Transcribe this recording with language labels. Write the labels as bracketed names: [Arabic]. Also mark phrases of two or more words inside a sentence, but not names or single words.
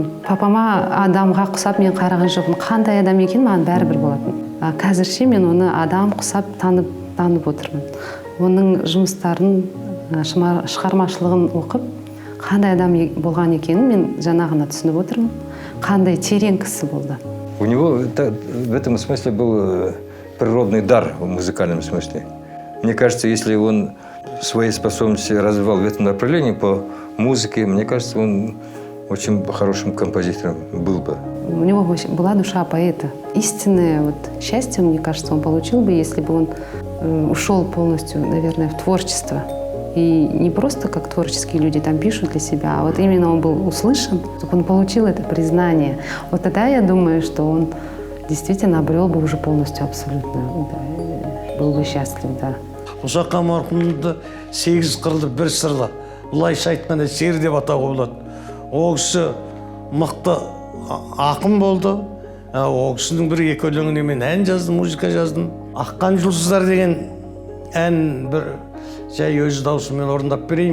[Kazakh] Папама адамға құсап мен қараған жоқпын, қандай адам екен маған бәрібір болатын. Қазірше мен оны адам құсап танып отырмын. Оның жұмыстарын, шығармашылығын оқып, қандай адам болған екенін мен жаңа ғана түсініп отырмын. Қандай терең кісі болды. [Russian] У него в этом смысле был природный дар в музыкальном смысле. Мне кажется, если он свои способности развивал в этом направлении по музыке, мне кажется, он очень хорошим композитором был бы. У него была душа поэта. Истинное счастье, мне кажется, он получил бы, если бы он ушел полностью, наверное, в творчество. И не просто как творческие люди там пишут для себя, а вот именно он был услышан, чтобы он получил это признание. Вот тогда я думаю, что он действительно обрел бы уже полностью абсолютно, да, был бы счастлив, да. [Kazakh] Мұсақа марқұмды 8 қырлы бір сырлы, бұлайша айтқанда сер деп атауға болады. Ол кісі мықты ақын болды. Ол кісінің бір екі өлеңіне мен ән жаздым, музыка жаздым. Аққан жұлдыздар деген ән бір жай өз даусыммен орындап берейін.